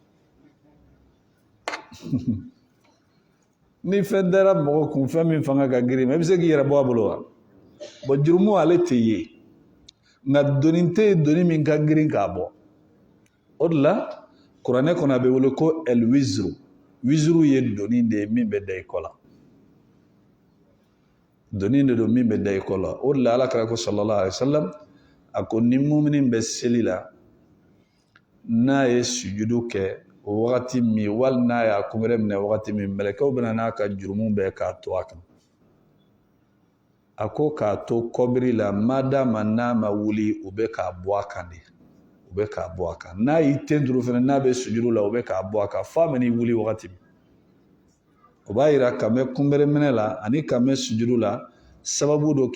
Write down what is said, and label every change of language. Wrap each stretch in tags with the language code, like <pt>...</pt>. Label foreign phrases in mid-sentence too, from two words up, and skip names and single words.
<bm>ni fɛn dara mɔgɔ kun fɛn min fanga ka girin i bɛ se k'i yɛrɛ bɔ a bolo wa bon jurumu ale tɛ ye nka doni tɛ yen doni min ka girin k'a bɔ o de la kuranɛ kɔnɔ a bɛ wele ko el-wizru wizru ye doni de ye min bɛ da i kɔ la doni de don min bɛ da i kɔ la o de la alakira ko</bm> <ar>صلى الله عليه وسلم</ar> <bm>a ko ni mumini bɛ seli la n'a ye sujudu kɛ o wagati min wali n'a y'a kungɛrɛ minɛ wagati min mɛlɛkɛw bɛna n'a ka jurumu bɛɛ k'a to a kan a ko k'a to kɔbiri la madama n'a ma wuli u bɛ k'a bɔ a kan de u bɛ k'a bɔ a kan n'a y'i ten turu fana n'a bɛ sujudu la u bɛ k'a bɔ a kan f'a bɛ n'i wuli wagati min o b'a yira ka mɛn kunbɛrɛ minɛ la ani ka mɛn sujudu la sababu dɔ</bm>